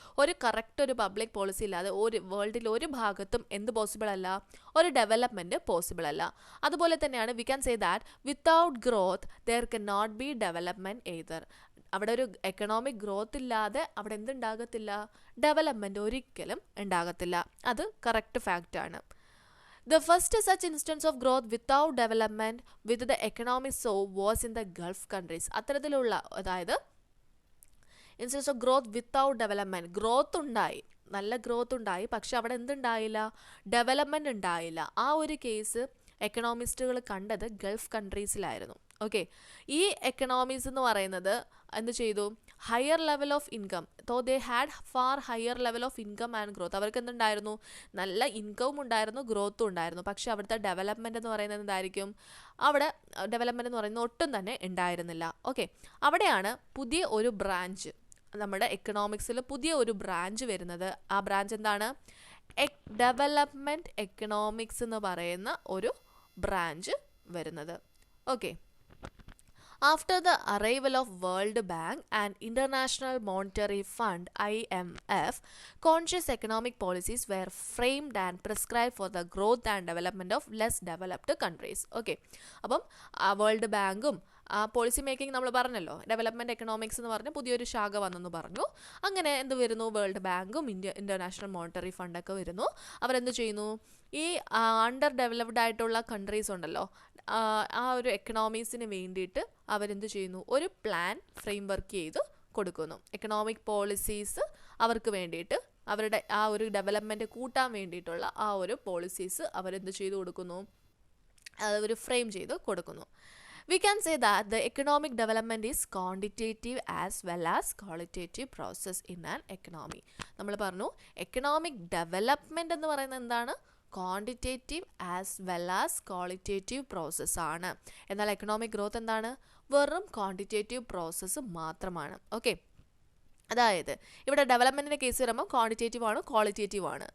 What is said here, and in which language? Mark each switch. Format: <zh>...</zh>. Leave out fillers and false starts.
<ml>ഒരു public policy ഇല്ലാതെ വേൾഡിൽ ഒരു ഭാഗത്തും എന്ത് പോസിബിൾ അല്ല? ഒരു ഡെവലപ്മെൻറ്റ് പോസിബിൾ അല്ല. അതുപോലെ തന്നെയാണ്</ml> <en>We can say that without growth there can not be development either.</en> <ml>അവിടെ ഒരു എക്കണോമിക് ഗ്രോത്ത് ഇല്ലാതെ അവിടെ എന്തുണ്ടാകത്തില്ല? ഡെവലപ്മെൻറ്റ് ഒരിക്കലും ഉണ്ടാകത്തില്ല. അത് correct ഫാക്റ്റാണ്.</ml> <en>The first such instance of growth without development with the economic so was in the Gulf countries.</en> <ml>അത്തരത്തിലുള്ള, അതായത്</ml> <en>Instance of growth without development.</en> <ml>Growth ഉണ്ടായി, നല്ല ഗ്രോത്ത് ഉണ്ടായി, പക്ഷെ അവിടെ എന്തുണ്ടായില്ല? ഡെവലപ്മെൻറ്റ് ഉണ്ടായില്ല. ആ ഒരു കേസ് എക്കണോമിസ്റ്റുകൾ കണ്ടത് ഗൾഫ് കൺട്രീസിലായിരുന്നു. ഓക്കെ, ഈ എക്കണോമീസ് എന്ന് പറയുന്നത് എന്ത് ചെയ്തു?</ml> <en>Higher level of income. They had far higher level of income and growth.</en> <ml>അവർക്ക് എന്തുണ്ടായിരുന്നു? നല്ല ഇൻകവും ഉണ്ടായിരുന്നു, ഗ്രോത്തും ഉണ്ടായിരുന്നു. പക്ഷെ അവിടുത്തെ ഡെവലപ്മെൻറ്റ് എന്ന് പറയുന്നത് എന്തായിരിക്കും? അവിടെ ഡെവലപ്മെൻറ്റ് എന്ന് പറയുന്നത് ഒട്ടും തന്നെ ഉണ്ടായിരുന്നില്ല. ഓക്കെ, അവിടെയാണ് പുതിയ ഒരു ബ്രാഞ്ച്, നമ്മുടെ എക്കണോമിക്സിൽ പുതിയ ഒരു ബ്രാഞ്ച് വരുന്നത്. ആ ബ്രാഞ്ച് എന്താണ്? ഡെവലപ്മെൻറ്റ് എക്കണോമിക്സ് എന്ന് പറയുന്ന ഒരു ബ്രാഞ്ച് വരുന്നത്.</ml> <en>Okay, after the arrival of World Bank and International Monetary Fund (IMF), conscious economic policies were framed and prescribed for the growth and development of less developed countries.</en> <ml>Okay, അപ്പം world ബാങ്കും policy making നമ്മൾ പറഞ്ഞല്ലോ, development economics എന്ന് പറഞ്ഞ് പുതിയൊരു ശാഖ വന്നെന്ന് പറഞ്ഞു. അങ്ങനെ എന്ത് വരുന്നു? വേൾഡ് ബാങ്കും ഇൻ്റർനാഷണൽ മോണിറ്ററി ഫണ്ടൊക്കെ വരുന്നു. അവരെന്ത് ചെയ്യുന്നു? ഈ അണ്ടർ ഡെവലപ്ഡ് ആയിട്ടുള്ള കൺട്രീസ് ഉണ്ടല്ലോ, ആ ഒരു എക്കണോമീസിന് വേണ്ടിയിട്ട് അവരെന്ത് ചെയ്യുന്നു? ഒരു പ്ലാൻ ഫ്രെയിം വർക്ക് ചെയ്ത് കൊടുക്കുന്നു. എക്കണോമിക് പോളിസീസ് അവർക്ക് വേണ്ടിയിട്ട്, അവരുടെ ആ ഒരു ഡെവലപ്മെൻറ്റ് കൂട്ടാൻ വേണ്ടിയിട്ടുള്ള ആ ഒരു പോളിസീസ് അവരെന്ത് ചെയ്ത് കൊടുക്കുന്നു? അവർ ഫ്രെയിം ചെയ്ത് കൊടുക്കുന്നു.</ml> <en>We can say that the economic development is quantitative as well as qualitative process in an economy.</en> <ml>നമ്മൾ പറഞ്ഞു എക്കണോമിക് ഡെവലപ്മെൻറ്റ് എന്ന് പറയുന്നത് എന്താണ്?</ml> <en>Quantitative as well as qualitative process ആണ്.</en> <ml>എന്നാൽ എക്കണോമിക് ഗ്രോത്ത് എന്താണ്? വെറും ക്വാണ്ടിറ്റേറ്റീവ് പ്രോസസ്സ് മാത്രമാണ്. ഓക്കെ, അതായത് ഇവിടെ ഡെവലപ്മെൻറ്റിൻ്റെ കേസ് വരുമ്പോൾ ക്വാണ്ടിറ്റേറ്റീവ് ആണ്, ക്വാളിറ്റേറ്റീവ് ആണ്.</ml>